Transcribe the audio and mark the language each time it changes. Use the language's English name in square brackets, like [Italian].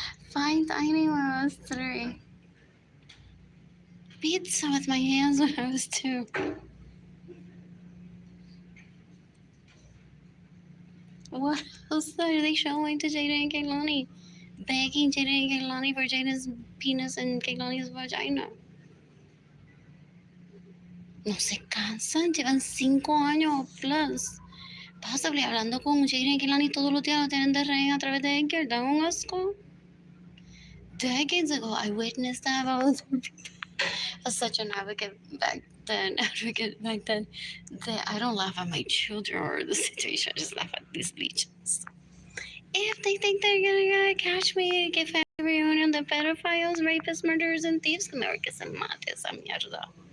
[English] Fine dining when I was 3. Pizza with my hands when I was 2. What else are they showing to Jada and Kehlani? Begging Jada and Kehlani for Jada's penis and Kehlani's vagina. [Spanish] No se cansan, llevan 5 años plus. [English] Possibly [Spanish] hablando con Jada and Kehlani todos los días, lo tienen de rehén a través de Edgar. Da un asco. [English] Decades ago, I witnessed that. I was such an advocate back then. That I don't laugh at my children or the situation. I just laugh at these leeches. If they think they're gonna catch me, get family reunion, the pedophiles, rapists, murderers, and thieves, America [Spanish] se mate esa mierda.